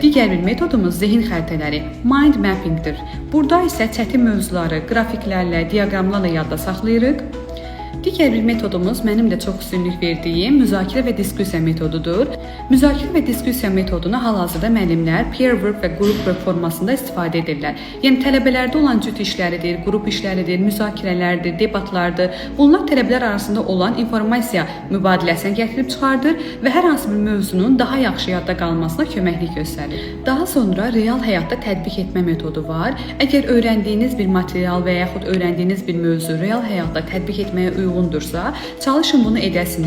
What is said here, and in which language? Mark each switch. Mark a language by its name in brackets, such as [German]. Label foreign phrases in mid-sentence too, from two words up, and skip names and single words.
[Azerbaijani] Digər bir metodumuz zehin xəritələri, [English] mind mappingdir. [Azerbaijani] Burada isə çətin mövzuları qrafiklərlə, diaqramlarla yadda saxlayırıq. Digər bir metodumuz mənim də çox üstünlük verdiyim müzakirə və diskussiya metodudur. Müzakirə və diskussiya metodunu hal-hazırda müəllimlər [English] peer work [Azerbaijani] və [English] group work [Azerbaijani] formasında istifadə edirlər. Yəni tələbələrdə olan cüt işləridir, qrup işləridir, müzakirələrdir, debatlardır. Bunlar tələbələr arasında olan informasiya mübadiləsini gətirib çıxardır və hər hansı bir mövzunun daha yaxşı yadda qalmasına köməklik göstərir. Daha sonra real həyatda tətbiq etmə metodu var. Əgər öyrəndiyiniz bir material və yaxud öyrəndiyiniz bir mövzu real həyatda tətbiq etməyə uyğundursa, çalışın bunu edəsiniz.